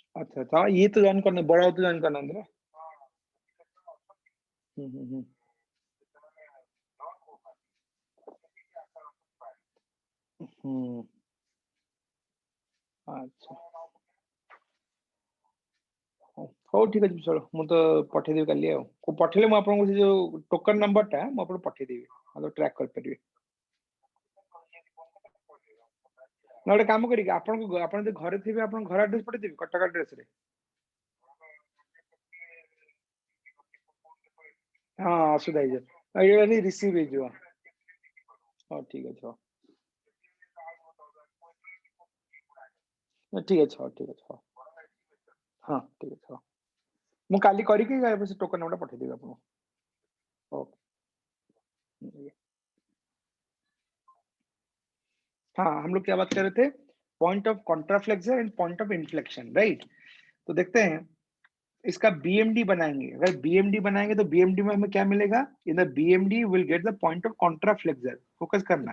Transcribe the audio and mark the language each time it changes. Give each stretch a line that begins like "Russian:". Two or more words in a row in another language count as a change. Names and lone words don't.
Hindi: अच्छा अच्छा, ये तो ज्वाइन करना, बड़ा हो तो ज्वाइन करना है ना।
Odia: हम्म। हम्म, अच्छा ହଉ ଠିକ ଅଛି ଚलो, ମୁଁ ତ ପଠେଇଦେବି କାଲି ଆଉ। ପଠେଇଲେ ମୁଁ ଆପଣଙ୍କୁ ସେ ଯୋଉ ଟୋକନ ନମ୍ବରଟା ମୁଁ ଆପଣଙ୍କୁ ପଠେଇଦେବି, ଆପଣ ଟ୍ରାକ୍ କରିପାରିବେ। ନା ଗୋଟେ କାମ କରିକି ଆପଣଙ୍କୁ, ଆପଣ ଯଦି ଘରେ ଥିବେ ଆପଣଙ୍କ ଘର ଆଡ୍ରେସ ପଠେଇଦେବି, କଟକ ଆଡ୍ରେସରେ। ହଁ ଅସୁବିଧା ହେଇଯିବ, ଏଇଟା ରିସିଭ ହେଇଯିବ। ହଉ ଠିକ ଅଛି, ହଉ ଠିକ ଅଛି, ହଉ ଠିକ ଅଛି, ହଉ ହଁ ଠିକ ଅଛି, ହଉ ମୁଁ କାଲି କରିକି ସେ ଟୋକନ ନମ୍ବରଟା ପଠେଇଦେବି ଆପଣଙ୍କୁ।
Hindi: ओके, हाँ हम लोग क्या बात कर रहे थे,
English: point of contraflexure and point of inflection,
Hindi: राइट। तो देखते हैं इसका बीएमडी बनाएंगे। अगर बीएमडी बनाएंगे तो बीएमडी में हमें क्या मिलेगा,
English: in the BMD will get the point of contraflexure,
Hindi: फोकस करना,